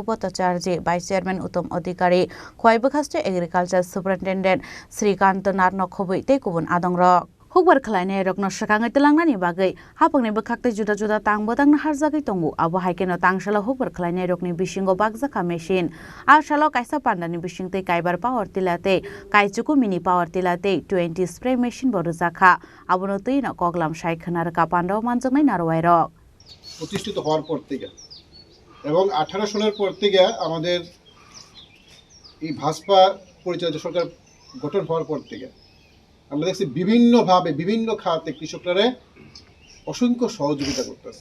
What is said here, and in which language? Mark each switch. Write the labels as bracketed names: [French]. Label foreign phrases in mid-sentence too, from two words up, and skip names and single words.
[Kok Borok] Bhattacharya [English] Vice Chairman [Kok Borok] Uttam Adhikari Khwai Bukhaste [English] Agriculture Superintendent [Kok Borok] Srikant Narno Khobui te kubun adongrok Hukbar khlainai rokno sakangai telangnani bagai hapangni bkhakte juda juda tangbodang harjagai tongo abo haikeno tangsala hukbar khlainai rokni bisingo bagjaka machine ashalo kaisa pandani bisingte kaibar power tilate kaichuku [English] mini power [Kok Borok] tilate 20 [English] spray machine [Kok Borok] borujaka abono tuino koglam saikhanar ka pandaw manjangnai narwairok [Bangla] প্রতিষ্ঠিত হওয়ার পর থেকে এবং 18 সনের পর থেকে আমাদের এই ভাজপা পরিচালিত সরকার গঠন হওয়ার পর থেকে আমরা দেখছি বিভিন্নভাবে বিভিন্ন খাতে কৃষকরা অসংখ্য সহযোগিতা করতেছে।